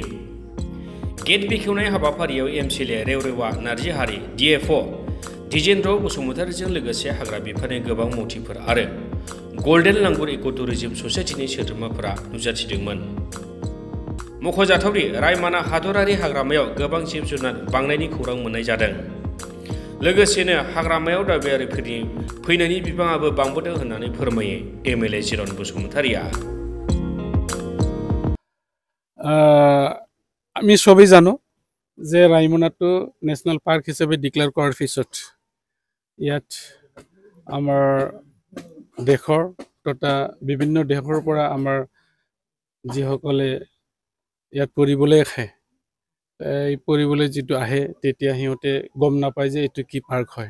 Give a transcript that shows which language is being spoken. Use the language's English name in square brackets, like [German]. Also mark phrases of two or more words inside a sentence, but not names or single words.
[Bodo] गेट बेखेवनाय हाबाफारियाव एमसिएलए रेवरेवा नार्जिहारि डिएफअ दिजेन्द्र बसुमतारिजों लोगोसे हाग्रा बिफाननि गोबां मन्थ्रिफोर आरो गल्डेन लांगुर इक' टुरिजम ससाइटिनि सोद्रोमाफोरा नुजाथिदोंमोन। मख'जाथावदि रायमाना हादरारि हाग्रामायाव गोबां जिब जुनार बांनायनि खौरां मोननाय जादों। लोगोसेनो हाग्रामायाव दावबायारिफोरनि फैनायनि बिबाङाबो बांबोदों होननानै फोरमायो एमएलए जिरन बसुमतारिया। [Assamese] আমি সবেই জানো যে ৰাইমনাটো [English] national park [Assamese] হিচাপে ডিক্লেয়াৰ কৰাৰ পিছত ইয়াত আমাৰ দেশৰ তথা বিভিন্ন দেশৰ পৰা আমাৰ যিসকলে ইয়াত পৰিবলৈ আহে, এই পৰিবলৈ যিটো আহে তেতিয়া সিহঁতে গম নাপায় যে এইটো কি পাৰ্ক হয়।